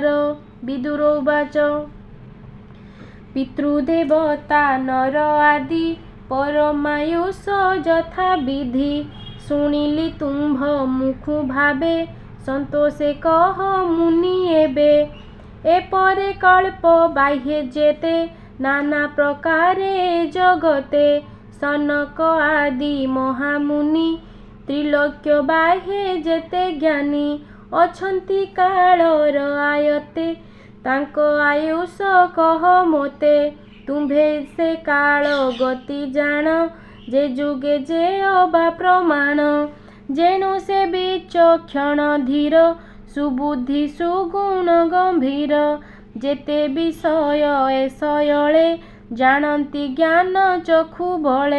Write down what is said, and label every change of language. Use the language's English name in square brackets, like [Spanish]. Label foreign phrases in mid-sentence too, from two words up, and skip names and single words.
[Odia] ବିଦୁର ଉବାଚ ପିତୃଦେବତା ନର ଆଦି ପରମାୟୁଷ ଯଥା ବିଧି ଶୁଣିଲି ତୁମ୍ଭ ମୁଖୁ ଭାବେ ସନ୍ତୋଷେ କହ ମୁନି ଏବେ ଏପରେ କଳ୍ପ ବାହ୍ୟ ଯେତେ ନାନା ପ୍ରକାରେ ଜଗତେ ସନକ ଆଦି ମହାମୁନି ତ୍ରିଲୋକ୍ୟ ବାହ୍ୟେ ଯେତେ ଜ୍ଞାନୀ ଅଛନ୍ତି କାଳର ଆୟତେ ତାଙ୍କ ଆୟୁଷ କହ ମୋତେ ତୁମ୍ଭେ ସେ କାଳ ଗତି ଜାଣ ଯେ ଯୁଗେ ଯେ ଅବା ପ୍ରମାଣ ଯେଣୁ ସେ ବିଚକ୍ଷଣ ଧୀର ସୁବୁଦ୍ଧି ସୁଗୁଣ ଗମ୍ଭୀର ଯେତେ ବିଷୟ ଏ ଶୟଳେ ଜାଣନ୍ତି ଜ୍ଞାନ ଚକ୍ଷୁ ବଳେ।